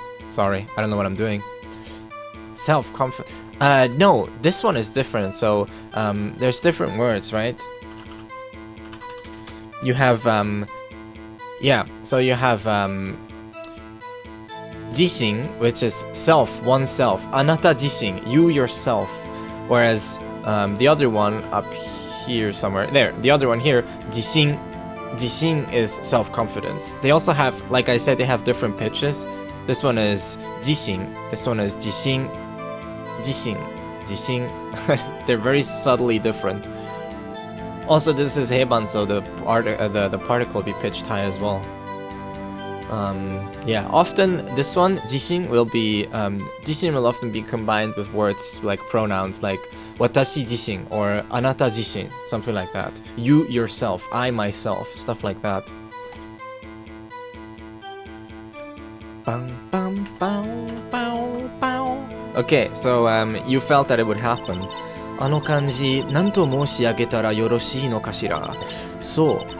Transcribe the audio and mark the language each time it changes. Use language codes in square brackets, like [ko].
[en] Sorry, I don't know what I'm doing. Self-confidence. No, this one is different. So, there's different words, right? You have, yeah, so you have, 自身, which is self, oneself. あなた自身, you yourself. Whereas, the other one up here somewhere, there, the other one here, 自信. 自信 is self-confidence. They also have, like I said, they have different pitches. This one is 自信. This one is 自信. 自信.自信. They're very subtly different. Also, this is heiban, so the particle will be pitched high as well. Yeah, often this one, 自信 will be, 自信 will often be combined with words like pronouns like 私自身 or あなた自身, something like that. You yourself, I myself, stuff like that. Bang, bang, bow, bow, bow. Okay, so you felt that it would happen. [ja] あの漢字、何と申し上げたらよろしいのかしら。そう。